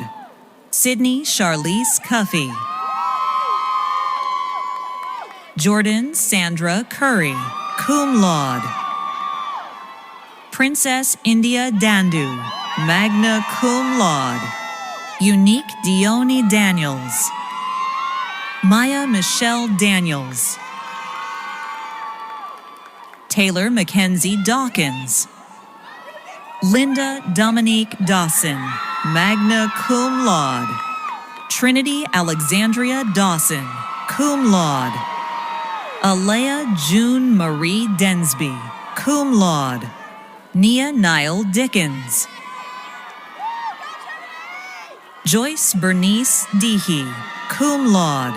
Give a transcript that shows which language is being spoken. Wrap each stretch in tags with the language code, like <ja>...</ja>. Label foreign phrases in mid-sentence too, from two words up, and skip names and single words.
<en>Sydney Charlize Cuffey. Jordan Sandra Curry,</en> <la>cum laude.</la> <en>Princess India Dandu,</en> <la>magna cum laude.</la> <en>Unique Dione Daniels. Maya Michelle Daniels. Taylor Mackenzie Dawkins. Linda Dominique Dawson,</en> <la>magna cum laude.</la> <en>Trinity Alexandria Dawson,</en> <la>cum laude.</la> <en>Alea June Marie Densby,</en> <la>cum laude.</la> <en>Nia Nile Dickens. Joyce Bernice Dehe,</en> <la>cum laude.</la>